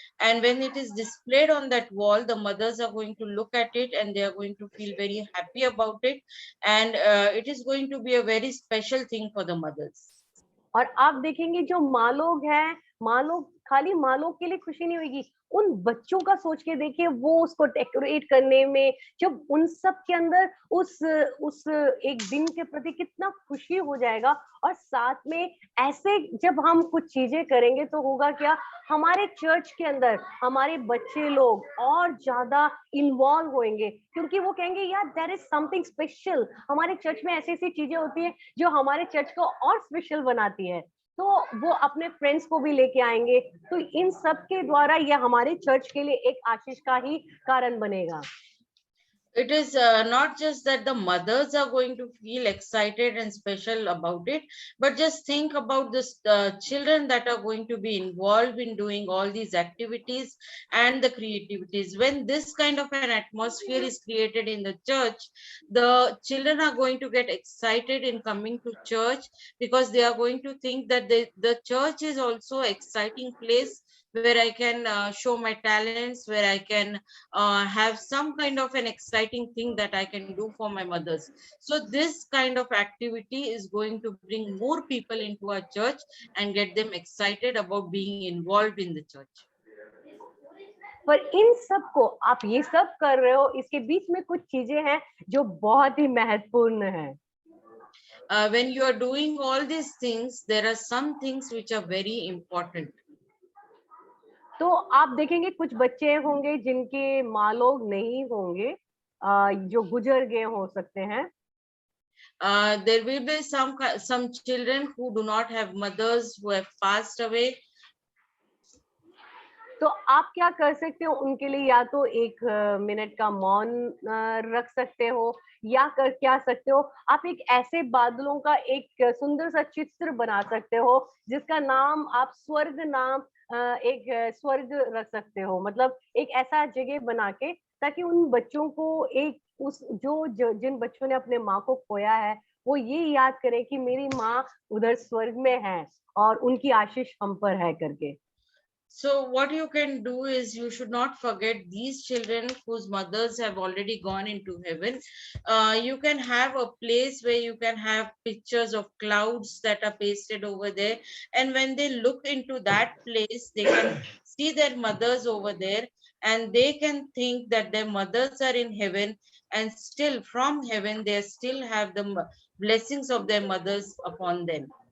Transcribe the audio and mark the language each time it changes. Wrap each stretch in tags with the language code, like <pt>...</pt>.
<en>And when it is displayed on that wall, the mothers are going to look at it and they are going to feel very happy about it. And it is going to be a very special thing for the mothers.</en> <hi>और आप देखेंगे जो माँ लोग हैं, माँ लोग खाली माँ लोग के लिए खुशी नहीं होगी, उन बच्चों का सोच के देखिए, वो उसको डेकोरेट करने में, जब उन सब के अंदर उस एक दिन के प्रति कितना खुशी हो जाएगा। और साथ में ऐसे जब हम कुछ चीजें करेंगे तो होगा क्या, हमारे चर्च के अंदर हमारे बच्चे लोग और ज्यादा इन्वॉल्व होंगे, क्योंकि वो कहेंगे यार</hi> <en>there is something special,</en> <hi>हमारे चर्च में ऐसी ऐसी चीजें होती हैं जो हमारे चर्च को और स्पेशल बनाती है। तो वो अपने फ्रेंड्स को भी लेके आएंगे। तो इन सब के द्वारा यह हमारे चर्च के लिए एक आशीष का ही कारण बनेगा।</hi> <en>It is not just that the mothers are going to feel excited and special about it, but just think about the children that are going to be involved in doing all these activities and the creativities. When this kind of an atmosphere is created in the church, the children are going to get excited in coming to church, because they are going to think that the church is also an exciting place where I can show my talents, where I can have some kind of an exciting thing that I can do for my mothers. So this kind of activity is going to bring more people into our church and get them excited about being involved in the church.</en> <hi>पर इन सब को आप ये सब कर रहे हो, इसके बीच में कुछ चीजें हैं जो बहुत ही महत्वपूर्ण है।</hi> <en>When you are doing all these things, there are some things which are very important.</en> <hi>तो आप देखेंगे कुछ बच्चे होंगे जिनके माँ लोग नहीं होंगे, जो गुजर गए हो सकते हैं।</hi> <en>There will be some children who do not have mothers, who have passed away.</en> <hi>तो आप क्या कर सकते हो उनके लिए, या तो एक मिनट का मौन रख सकते हो, या कर क्या सकते हो, आप एक ऐसे बादलों का एक सुंदर सा चित्र बना सकते हो जिसका नाम आप स्वर्ग नाम एक स्वर्ग रख सकते हो। मतलब एक ऐसा जगह बना के, ताकि उन बच्चों को एक उस जिन बच्चों ने अपने माँ को खोया है, वो ये याद करें कि मेरी माँ उधर स्वर्ग में है और उनकी आशीष हम पर है करके।</hi> <en>So what you can do is, you should not forget these children whose mothers have already gone into heaven. You can have a place where you can have pictures of clouds that are pasted over there. And when they look into that place, they can see their mothers over there, and they can think that their mothers are in heaven, and still from heaven, they still have the blessings of their mothers upon them.</en>